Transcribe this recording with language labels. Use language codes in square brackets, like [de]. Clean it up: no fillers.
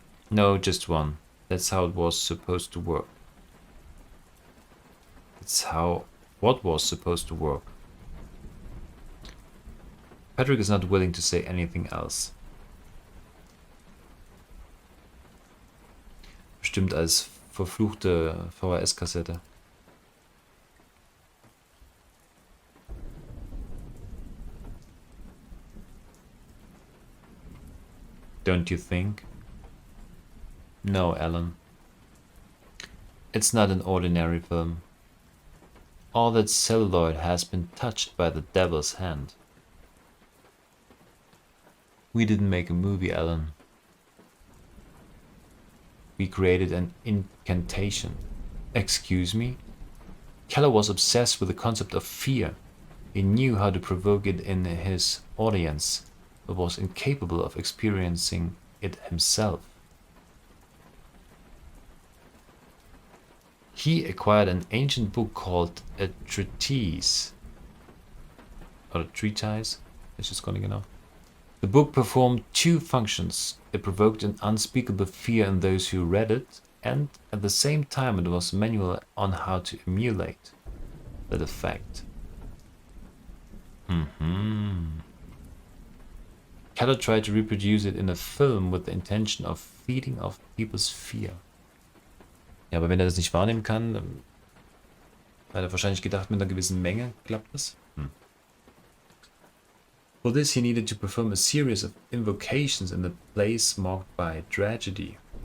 [en] No, just one. That's how it was supposed to work. It's what was supposed to work. Patrick is not willing to say anything else. [de] Bestimmt als verfluchte VHS-Kassette. [en] Don't you think? No, Alan. It's not an ordinary film. All that celluloid has been touched by the devil's hand. We didn't make a movie, Alan. We created an incantation. Excuse me? Keller was obsessed with the concept of fear. He knew how to provoke it in his audience, but was incapable of experiencing it himself. He acquired an ancient book called a treatise. Or a treatise, [de] ist es gar nicht genau. [en] The book performed two functions. It provoked an unspeakable fear in those who read it, and at the same time it was a manual on how to emulate that effect. Keller tried to reproduce it in a film with the intention of feeding off people's fear. [de] Ja, aber wenn er das nicht wahrnehmen kann, dann hat er wahrscheinlich gedacht, mit einer gewissen Menge klappt das. [en] For this he needed to perform a series of invocations in the place marked by tragedy.